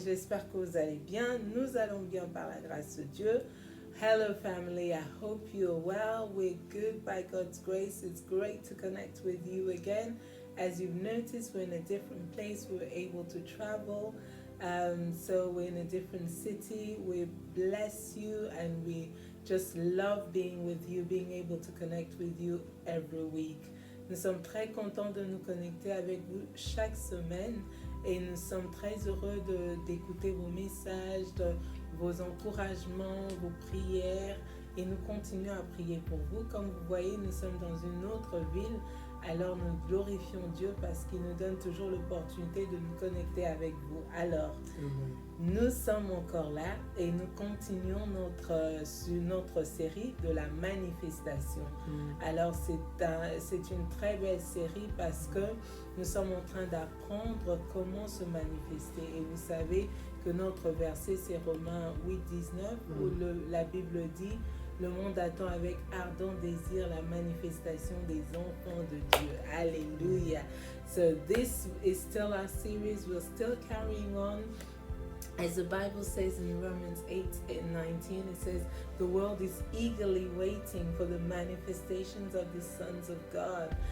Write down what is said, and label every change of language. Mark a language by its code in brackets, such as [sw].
[fr] j'espère que vous allez bien. Nous allons bien par la grâce de Dieu. [en] Hello family, I hope you're well. We're good by God's grace. It's great to connect with you again. As you've noticed, we're in a different place. We were able to travel. So we're in a different city. We bless you and we just love being with you, being able to connect with you every week. [fr] Nous sommes très contents de nous connecter avec vous chaque semaine et nous sommes très heureux d'écouter vos messages, vos encouragements, vos prières et nous continuons à prier pour vous. Comme vous voyez, nous sommes dans une autre ville, alors nous glorifions Dieu parce qu'il nous donne toujours l'opportunité de nous connecter avec vous. Alors, nous sommes encore là et nous continuons sur notre série de la manifestation. Alors c'est une très belle série parce que nous sommes en train d'apprendre comment se manifester. Et vous savez que notre verset c'est Romains 8:19 où la Bible dit le monde attend avec ardent désir la manifestation des enfants de Dieu. Alléluia. [en] So this is still our series. We're still carrying on. As the Bible says in Romans 8:19, it says, the world is eagerly waiting for the manifestations of the sons of God.